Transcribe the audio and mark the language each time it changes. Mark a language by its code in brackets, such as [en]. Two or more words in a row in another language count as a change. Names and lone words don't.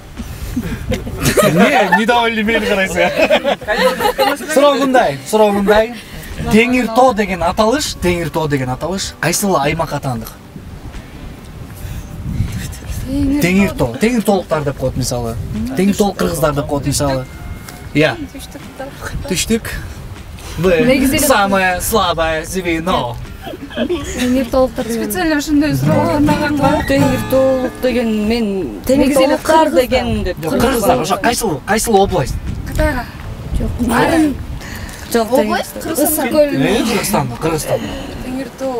[ky] Недовольный мени карайсың. Суроо мындай. Теңир тоо деген аталыш кайсыл аймакка таандык? Теңир тоолуктар деп коет мисалы. Теңир тоолук кыргыздар деп коет мисалы. [ru] Я. Түштүк. Самое слабое звено. [ky] Теңир тоолуктар специально ошондой суроо кармаганга. Теңир тоолук деген мен теңир тоолуктар деген деп. Кыргыздар ошо кайсыл область? Кытайга. Жок, область Кыргызстан. Теңир тоо.